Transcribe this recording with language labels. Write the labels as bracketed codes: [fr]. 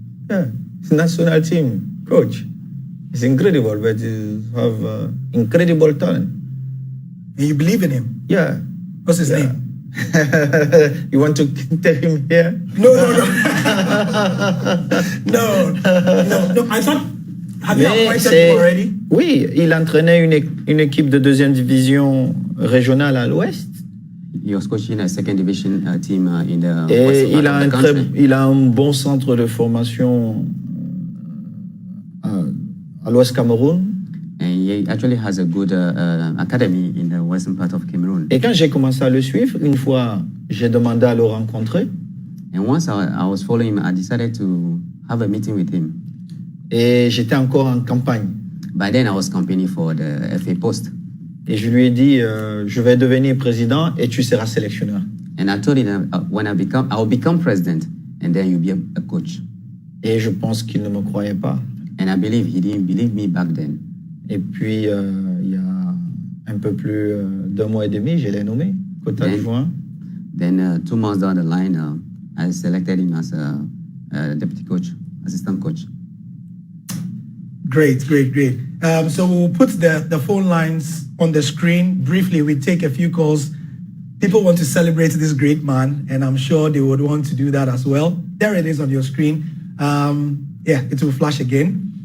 [en] Yeah, it's national team coach. It's incredible, but he have incredible talent. And you believe in him? Yeah. What's his name? You want to tell him here? No. No. I thought, have you appointed him already? [fr] Oui, il entraînait une équipe de 2e division régionale à l'ouest. [en] He was coaching a 2nd division team in the [fr] Et [en] western part of the country. [fr] il a un bon centre de formation à l'ouest Cameroun. [en] And he actually has a good academy in the western part of Cameroon. [fr] Et quand j'ai commencé à le suivre, une fois, j'ai demandé à le rencontrer. [en] And once I was following him, I decided to have a meeting with him. [fr] Et j'étais encore en campagne. [en] By then, I was campaigning for the FA post. [fr] Et je lui ai dit, je vais devenir président et tu seras sélectionneur. [en] And I told him when I will become president, and then you'll be a coach. [fr] Et je pense qu'il ne me croyait pas. [en] And I believe he didn't believe me back then. [fr] Et puis, il y a un peu plus d'1 mois et demi, je l'ai nommé, Côte d'Ivoire. [en] Then 2 months down the line, I selected him as a deputy coach, assistant coach. Great. So we'll put the phone lines on the screen. Briefly, we take a few calls. People want to celebrate this great man, and I'm sure they would want to do that as well. There it is on your screen. It will flash again.